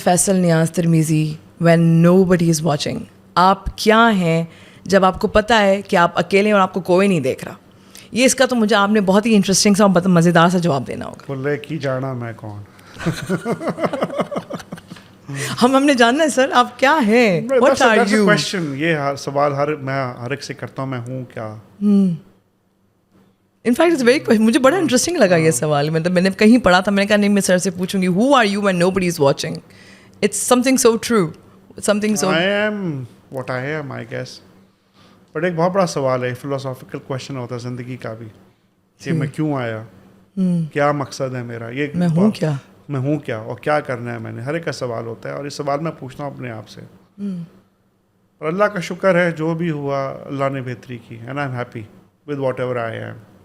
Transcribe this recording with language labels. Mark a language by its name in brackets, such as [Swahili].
[English] Faisal Niaz Tirmizi when nobody is watching? [Urdu] آپ کیا ہیں جب آپ کو پتہ ہے کہ آپ اکیلے اور آپ کو کوئی نہیں دیکھ رہا؟ یہ اس کا تو مجھے آپ نے بہت ہی انٹرسٹنگ سا اور مزیدار سا جواب دینا ہوگا. بولے کی جانا میں کون. ہم نے جاننا ہے سر, آپ کیا ہیں, [English] what are you? [Urdu] question, یہ سوال میں ہر ایک سے کرتا ہوں, میں ہوں کیا. انفیکٹ اٹس ویری, مجھے بڑا انٹرسٹنگ لگا یہ سوال. مطلب میں نے کہیں پڑھا تھا, میں نے کہا نہیں میں سر سے پوچھوں گی, [English] who are you when nobody is watching? It's something so true, something so. I am what I am, I guess. [Urdu] But ایک بہت بڑا سوال ہے, فلوسافیکل کویشچن ہوتا ہے زندگی کا بھی, کہ میں کیوں آیا, کیا مقصد ہے میرا, یہ میں ہوں کیا, میں ہوں کیا, اور کیا کرنا ہے میں نے. ہر ایک کا سوال ہوتا ہے, اور یہ سوال میں پوچھتا ہوں اپنے آپ سے. اور اللہ کا شکر ہے جو بھی ہوا اللہ نے بہتری کی, [English] And I am happy with whatever I am.